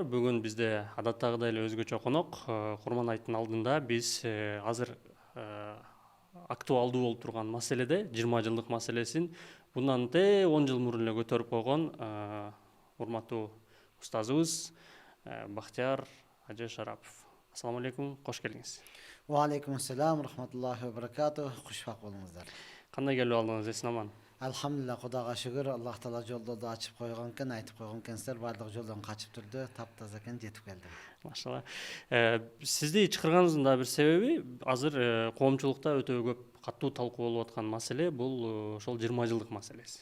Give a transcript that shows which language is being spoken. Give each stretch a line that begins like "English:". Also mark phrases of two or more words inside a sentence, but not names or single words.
Kyrgyz: Бүгүн бизде адаттагыдай эле өзгөчө конок. Курман айттын алдында биз азыр актуалдуу болуп турган маселеде, 20 жылдык маселесин bundan 10 жыл мурун эле көтөрүп койгон урматтуу устазыбыз Бахтияр Ажы Шарапов.
Arabic: السلام عليكم,
Kyrgyz: кош келиңиз.
Arabic: وعليكم السلام ورحمة الله وبركاته.
Kyrgyz: Кушбак болуңуздар. Кандай келип алдыңыз, эсин аман? Алхамдулилlah, Кудайга шүгүр, Аллах Таала жолдорду ачып койгон экен, айтып койгон экенсиздер, баардык жолдон качып турду, таптаза экен, жетип келдим. Машалла. Сизди чакырганыбыздын да бир себеби азыр коомчулукта өтө көп катуу талкуу болуп аткан маселе бул ошол 20 жылдык маселеси.